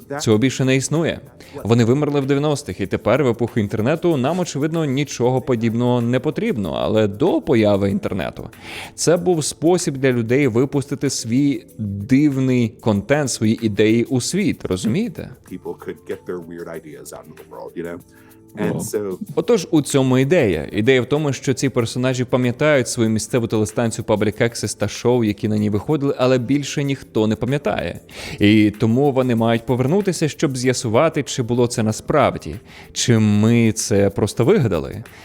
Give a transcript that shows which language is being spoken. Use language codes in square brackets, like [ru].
[uk] Цього більше не існує. Вони вимерли в 90-х, і тепер в епоху інтернету нам, очевидно, нічого подібного не потрібно. Але до появи інтернету це був спосіб для людей випустити свій дивний контент, свої ідеї у світ. Розумієте? [en] People could get their weird ideas out into the world, you know? And so [uk] Отож, у цьому ідея. Ідея в тому, що ці персонажі пам'ятають свою місцеву телестанцію Public Access та шоу, які на ній виходили, але більше ніхто не пам'ятає. І тому вони мають повернутися, щоб з'ясувати, чи було це насправді, чи ми це просто вигадали.